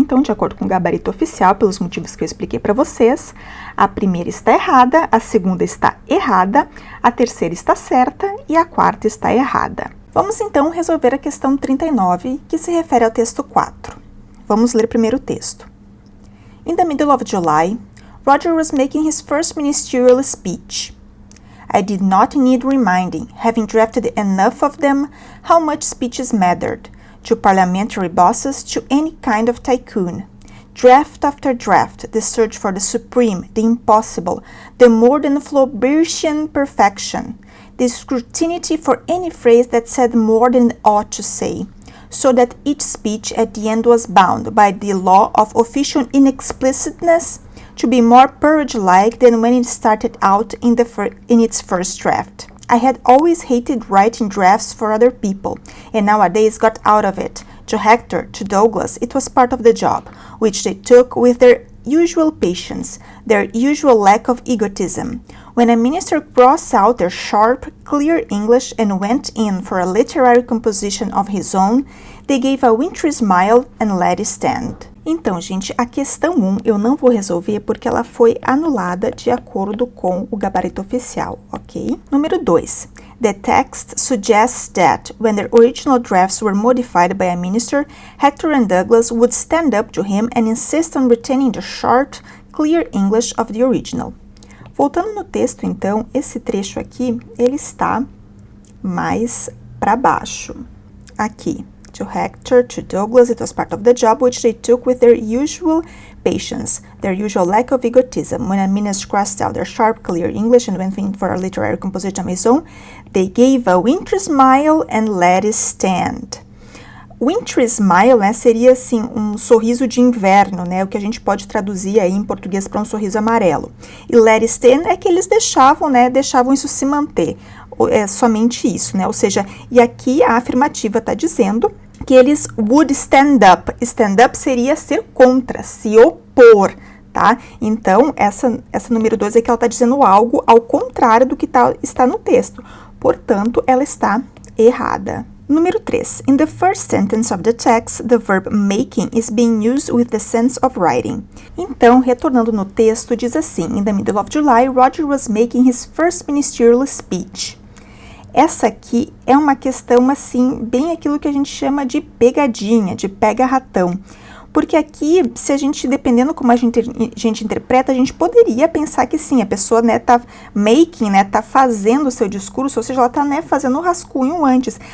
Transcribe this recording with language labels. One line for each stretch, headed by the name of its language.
Portuguese: Então, de acordo com o gabarito oficial, pelos motivos que eu expliquei para vocês, a primeira está errada, a segunda está errada, a terceira está certa e a quarta está errada. Vamos, então, resolver a questão 39, que se refere ao texto 4. Vamos ler primeiro o texto.
English: In the middle of July, Roger was making his first ministerial speech. I did not need reminding, having drafted enough of them, how much speeches mattered, to parliamentary bosses, to any kind of tycoon. Draft after draft, the search for the supreme, the impossible, the more than Flaubertian perfection, the scrutiny for any phrase that said more than it ought to say, so that each speech at the end was bound by the law of official inexplicitness to be more purge-like than when it started out in its first draft. I had always hated writing drafts for other people, and nowadays got out of it. To Hector, to Douglas, it was part of the job, which they took with their usual patience, their usual lack of egotism. When a minister crossed out their sharp, clear English and went in for a literary composition of his own, they gave a wintry smile and let it stand.
Portuguese: Então, gente, a questão 1 eu não vou resolver porque ela foi anulada de acordo com o gabarito oficial, ok? Número 2.
English: The text suggests that, when their original drafts were modified by a minister, Hector and Douglas would stand up to him and insist on retaining the sharp, clear English of the original.
Portuguese: Voltando no texto, então, esse trecho aqui, ele está mais para baixo. Aqui.
English: To Hector, to Douglas, it was part of the job which they took with their usual patience, their usual lack of egotism. When a minister crossed out their sharp, clear English and went in for a literary composition of his own, they gave a wintry smile and let it stand. Wintry smile,
Portuguese: né, seria assim um sorriso de inverno, né, o que a gente pode traduzir aí em português para um sorriso amarelo. E
English: let it stand
Portuguese: é que eles deixavam, né, deixavam isso se manter. É somente isso, né, ou seja, e aqui a afirmativa está dizendo que eles
English: would stand up. Stand up
Portuguese: seria ser contra, se opor, tá? Então, essa número 2 é que ela está dizendo algo ao contrário do que está no texto. Portanto, ela está errada. Número 3. In the first sentence of the text, the verb making is being used with the sense of writing. Então, retornando no texto, diz assim:
English: In the middle of July, Roger was making his first ministerial speech.
Portuguese: Essa aqui é uma questão, assim, bem aquilo que a gente chama de pegadinha, de pega-ratão. Porque aqui, se a gente, dependendo como a gente interpreta, a gente poderia pensar que sim, a pessoa, né, tá making, né, tá fazendo o seu discurso, ou seja, ela tá, né, fazendo o rascunho antes.